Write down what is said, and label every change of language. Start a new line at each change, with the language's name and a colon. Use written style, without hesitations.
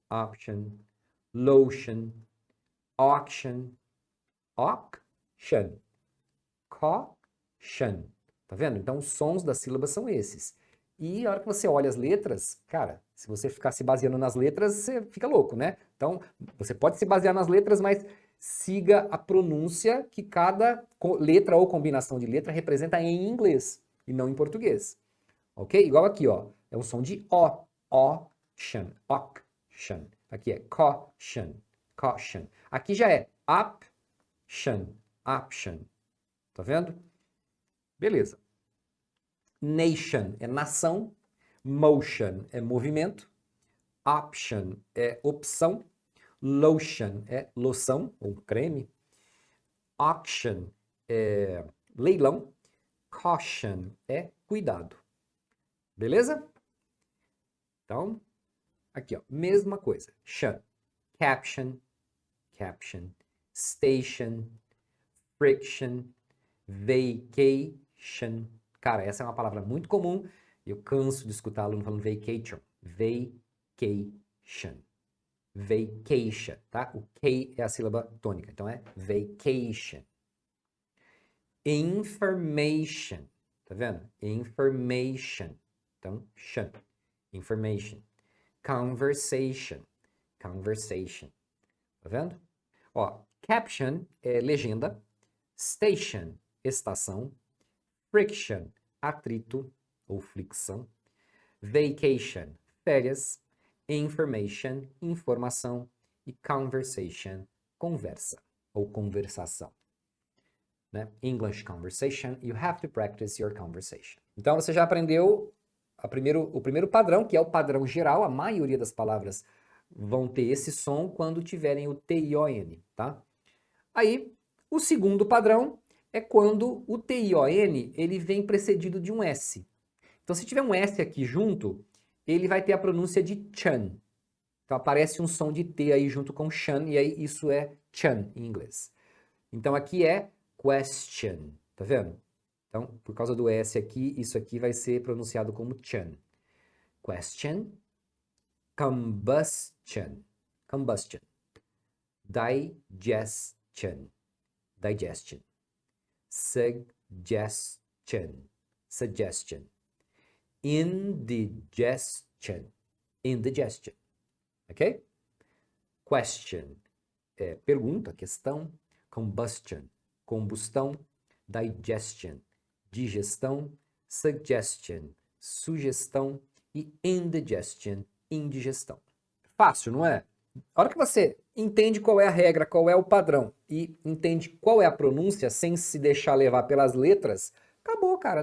English: Option, lotion, auction, auction, caution.
Portuguese: Tá vendo? Então, os sons das sílabas são esses. E a hora que você olha as letras, cara, se você ficar se baseando nas letras, você fica louco, né? Então, você pode se basear nas letras, mas siga a pronúncia que cada letra ou combinação de letra representa em inglês e não em português. Ok? Igual aqui, ó. É um som de O. Auction. Auction. Aqui é caution. Caution. Aqui já é option. Option. Tá vendo? Beleza. Nation é nação, motion é movimento, option é opção, lotion é loção ou creme, auction é leilão, caution é cuidado. Beleza? Então, aqui ó, mesma coisa.
English: Shun, caption, caption, station, friction, vacation.
Portuguese: Cara, essa é uma palavra muito comum. Eu canso de escutar aluno falando vacation. Vacation. Vacation, tá? O K é a sílaba tônica, então é vacation. Information, tá vendo? Information. Então, shun. Information. Conversation. Conversation. Tá vendo? Ó, caption é legenda. Station, estação. Friction, atrito ou fricção. Vacation, férias. Information, informação. E conversation, conversa ou conversação. Né?
English: English conversation, you have to practice your conversation.
Portuguese: Então você já aprendeu o primeiro padrão, que é o padrão geral. A maioria das palavras vão ter esse som quando tiverem o T-I-O-N, tá? Aí, o segundo padrão é quando o T-I-O-N ele vem precedido de um S. Então, se tiver um S aqui junto, ele vai ter a pronúncia de chan. Então, aparece um som de T aí junto com chan, e aí isso é chan em inglês. Então, aqui é question, tá vendo? Então, por causa do S aqui, isso aqui vai ser pronunciado como chan.
English: Question, combustion, combustion, digestion, digestion, suggestion, suggestion, indigestion, indigestion, ok?
Portuguese: Question é pergunta, questão, combustion, combustão, digestion, digestão, suggestion, sugestão e indigestion, indigestão. Fácil, não é? A hora que você entende qual é a regra, qual é o padrão e entende qual é a pronúncia sem se deixar levar pelas letras, acabou, cara.